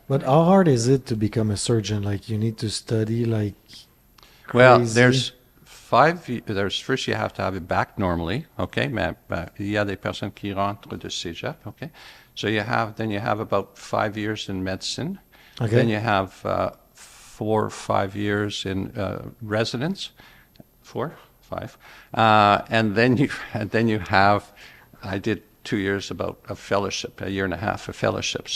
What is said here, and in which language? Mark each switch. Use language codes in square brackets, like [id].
[en] But how hard is it to become a surgeon? Like, you need to study like Well, crazy. first you have to have it back normally, okay? [fr] Mais il y a des personnes qui rentrent de cégep, okay? [en] So then you have about 5 years in medicine. Okay. Then you have 4 or 5 years in residence. 4, 5. And then you have, I did 2 years about a fellowship, a year and a half of fellowship.